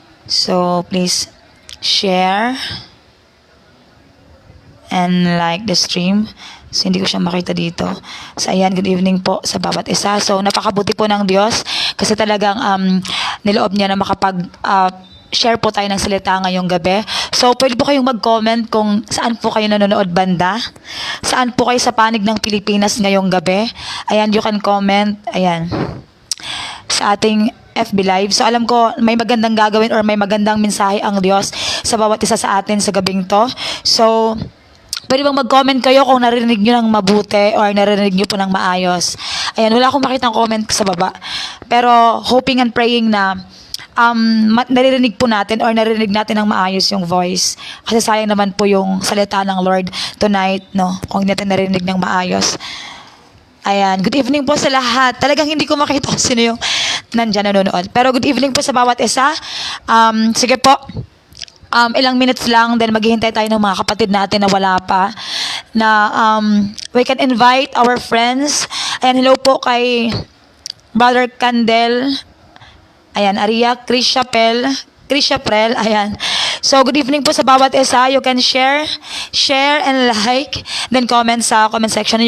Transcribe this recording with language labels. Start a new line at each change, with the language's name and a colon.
English: So, please share and like the stream.
Filipino: So, hindi ko siya makita dito. So, ayan,
English: good evening
Filipino: po sa bawat isa. So, napakabuti po ng Diyos kasi talagang niloob niya na share po tayo ng salita ngayong gabi. So, pwede po kayong mag-comment kung saan po kayo nanonood banda. Saan po kayo sa panig ng Pilipinas ngayong gabi. Ayan,
English: you can comment.
Filipino: Ayan. Sa ating FB Live. So, alam ko may magandang gagawin or may magandang mensahe ang Diyos sa bawat isa sa atin sa gabing to. So, pwede bang mag-comment kayo kung narinig nyo ng mabuti or narinig nyo po ng maayos. Ayan, wala akong makitang comment sa baba. Pero,
English: hoping and praying
Filipino: na naririnig po natin or narinig natin ng maayos yung voice. Kasi sayang naman po yung salita ng Lord tonight, no? Kung hindi natin narinig ng maayos. Ayan, good evening po sa lahat. Talagang hindi ko makita kung sino yung nandyan nanonood. Pero
English: good evening
Filipino: po sa bawat isa. Sige po. Ilang minutes lang, then maghihintay tayo ng mga kapatid natin na wala pa.
English: Na we can invite our friends.
Filipino: Ayan, hello po kay Brother Candel. Ayan, Aria, Chris Chappell, ayan.
English: So, good evening
Filipino: po sa bawat isa.
English: You can share and like, then comment sa comment section.